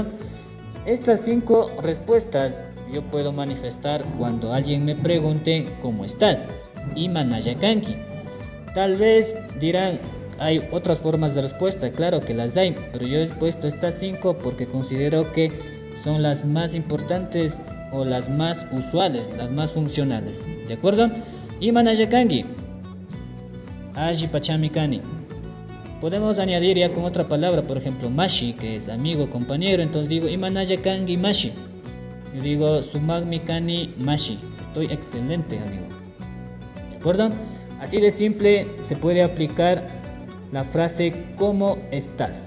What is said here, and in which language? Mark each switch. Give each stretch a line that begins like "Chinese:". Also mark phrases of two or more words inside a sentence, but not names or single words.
Spanish: Estas 5 respuestas yo puedo manifestar cuando alguien me pregunte ¿cómo estás?
Quechua: Imanaya Kanki.
Spanish: Tal vez dirán, hay otras formas de respuesta, claro que las hay, pero yo he puesto estas 5 porque considero que son las más importantes o las más usuales, las más funcionales. ¿De acuerdo?
Quechua: Imanaya Kanki. Ajipachamikani.
Spanish: Podemos añadir ya con otra palabra, por ejemplo, Mashi, que es amigo, compañero. Entonces digo
Quechua: Imanaya Kanki Mashi.
Spanish: Yo digo
Quechua: Sumagmikani Mashi.
Spanish: Estoy excelente, amigo. ¿De acuerdo? Así de simple se puede aplicar la frase ¿cómo estás?